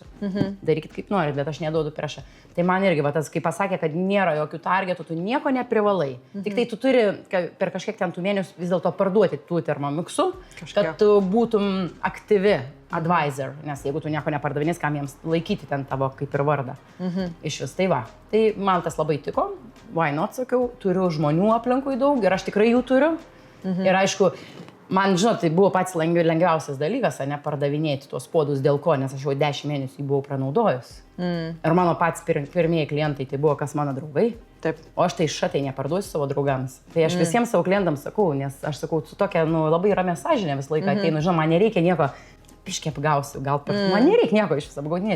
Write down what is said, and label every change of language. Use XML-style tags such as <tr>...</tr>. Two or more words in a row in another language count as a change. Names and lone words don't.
<lt>Darykit kaip norit, bet aš neduodu prešą. Tai man irgi, tas, kai pasakė, kad nėra jokių targetų, tu nieko neprivalai. Tik tai tu turi per kažkiek ten tų mėnesių vis dėlto parduoti tų Thermomixų, kad tu būtum aktyvi advisor, nes jeigu tu nieko nepardavinės, kam jiems laikyti ten tavo kaip ir vardą. Iš vis tai va. Tai man tas labai tiko,</lt> <en>why not,</en> <lt>sakiau, turiu žmonių aplinkui daug ir aš tikrai jų turiu. Ir aišku, man, žinot, tai buvo pats lengviausias dalykas, ne pardavinėti tuos puodus, dėl ko, nes aš jau 10 mėnesių jį buvau pranaudojus. Ir mano pats pirmieji klientai tai buvo kas mano draugai. Taip. O aš tai šatai neparduosiu savo draugams. Tai aš visiems savo klientams sakau, nes aš sakau, su tokia labai ramia sąžinė visą laiką ateinu, žinoma, man nereikia nieko, piškiai apgausiu, man nereikia nieko iš vis apgaudinėti.</lt>